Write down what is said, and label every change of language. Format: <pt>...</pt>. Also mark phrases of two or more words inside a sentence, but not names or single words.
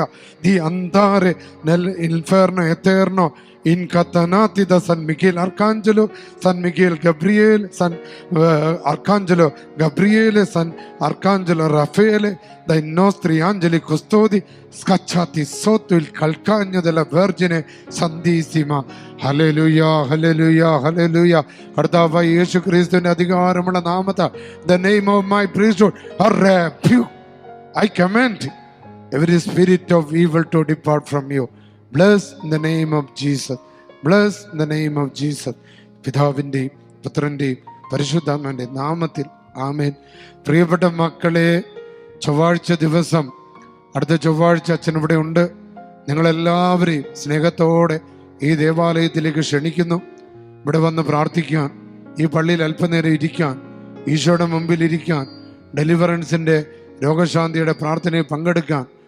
<it>Di andare nell'inferno eterno incatenati da San Michele Arcangelo, San Michele Gabriele, San Arcangelo Gabriele, San Arcangelo Raffaele, dai nostri angeli custodi scacciati sotto il calcagno della Vergine Santissima. Alleluia, alleluia, alleluia.</it> <ml>കർത്താവായ യേശു ക്രിസ്തുവിന്റെ അധികാരമുള്ള നാമത്താൽ,</ml> <en>the name of my priesthood, I rebuke, I command every spirit of evil to depart from you. Bless in the name of Jesus. Bless in the name of Jesus.</en> <ml>പിതാവിൻ്റെയും പുത്രൻ്റെയും പരിശുദ്ധാത്മാവിൻ്റെയും നാമത്തിൽ ആമേൻ. പ്രിയപ്പെട്ട മക്കളെ, ചൊവ്വാഴ്ച ദിവസം, അടുത്ത ചൊവ്വാഴ്ച അച്ഛൻ ഇവിടെ ഉണ്ട്. നിങ്ങളെല്ലാവരെയും സ്നേഹത്തോടെ ഈ ദേവാലയത്തിലേക്ക് ക്ഷണിക്കുന്നു. ഇവിടെ വന്ന് പ്രാർത്ഥിക്കാൻ, ഈ പള്ളിയിൽ അല്പനേരം ഇരിക്കാൻ, ഈശോയുടെ മുമ്പിൽ ഇരിക്കാൻ, ഡെലിവറൻസിൻ്റെ രോഗശാന്തിയുടെ പ്രാർത്ഥനയിൽ പങ്കെടുക്കാൻ.</ml>